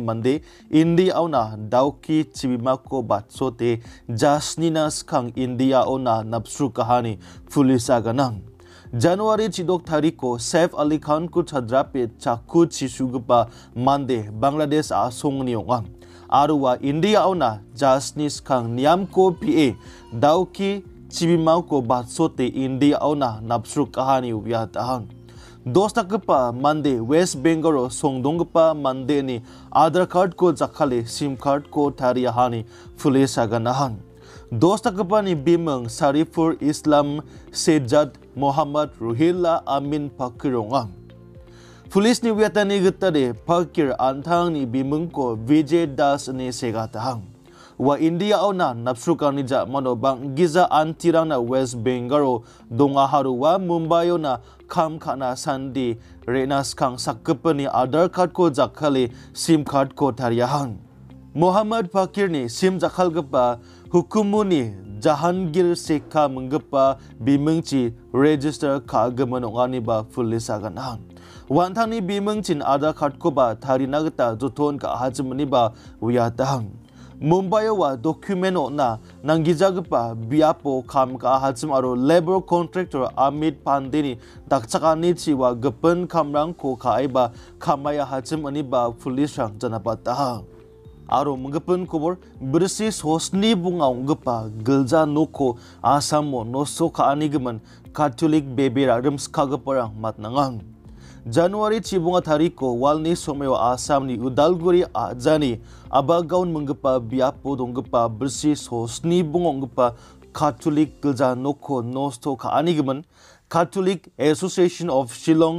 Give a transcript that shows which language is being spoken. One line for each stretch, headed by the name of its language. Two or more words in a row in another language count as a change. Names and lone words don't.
Garo: mande India auna dauki chibimako batsote jasnina skang India auna napsru kahani fulisa ganang Januari chidok tariko Saif Ali Khan ku chadrape chaku chisugpa mande Bangladesh asong niyongang aruwa India auna jasni skang niamko pa dauki Cibimau ko batsote India auna napsru kahani ubiyatahan. Dosta kepa mande West Bengal songdong kepa mande ni Aadhaar card ko jakale SIM card ko tariyahani fulisa ganahan. Dosta kepa ni bimeng Sarifur Islam Sejad Muhammad Ruhilla Amin Pakirongang. Pulis ni wiyatani getade Pakir antang ni bimeng ko Vijay Das ni segatahang. Wa India auna napsukan ni mano bang giza antirang na West Bengal donga haru wa Mumbai na kam kana sandi renas kang sakepani Aadhaar card ko jakale SIM card ko tariyahan Muhammad Fakir ni SIM jakal gepa hukumuni Jahangir Sekha menggepa bimengci register ka gemenongani ba fulisa ganahan wantang ni bimengcin Aadhaar card ko ba tarinagta joton ka hajmani ba wiyatahang Mumbai wa dokumento na nanggijagpa biapo kam ka hajim aro
English: labor contractor
Garo: Amit Pandeni dakchakani chiwa gepen kamrang ko kaiba kamaya hajim ani ba pulisang janapataha aro menggepen kubur bersih hosni bunga unggepa gelja nokko Assamo nosto ka anigeman Catholic bebera remskagaparang matnangang Januari cibunga tariko walni someo Assam ni Udalguri ajani abagaun menggepa biapo donggepa bersih hosni bungong gepa Catholic gelja nokko nosto ka anigeman Catholic Association of Shillong